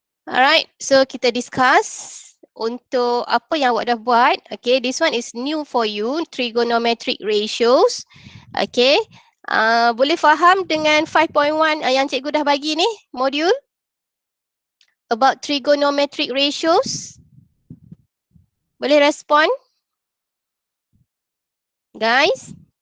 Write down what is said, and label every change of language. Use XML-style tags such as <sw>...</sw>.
<en>Alright, so</en> <ms>kita discuss untuk apa yang awak dah buat.</ms> <en>Okay, this one is new for you, trigonometric ratios.</en> <ms>Okay, boleh faham dengan 5.1 yang cikgu dah bagi ni, modul?</ms> <en>About trigonometric ratios.</en> <ms>Boleh respon?</ms> <en>Guys?</en>